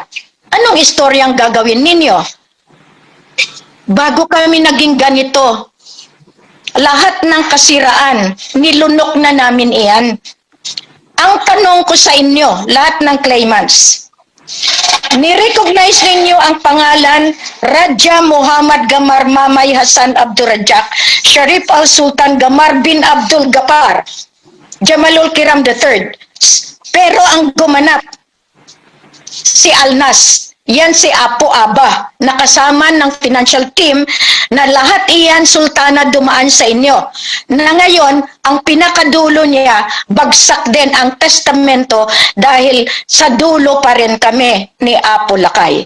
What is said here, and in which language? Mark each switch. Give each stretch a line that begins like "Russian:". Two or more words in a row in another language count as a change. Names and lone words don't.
Filipino: Anong istoryang gagawin ninyo? Bago kami naging ganito, lahat ng kasiraan, nilunok na namin iyan. Ang tanong ko sa inyo, lahat ng claimants, ni-recognize ninyo ang pangalan Raja Muhammad Gamar Mamay Hassan Abdul Rajak, Sharif Al-Sultan Gamar bin Abdul Gapar, Jamalul Kiram III. Pero ang gumanap, si Alnas, yan si Apo Aba, nakasama ng
English: financial team
Filipino: na lahat iyan, Sultana, dumaan sa inyo. Na ngayon, ang pinakadulo niya, bagsak din ang testamento dahil sa dulo pa rin kami ni Apo Lakay.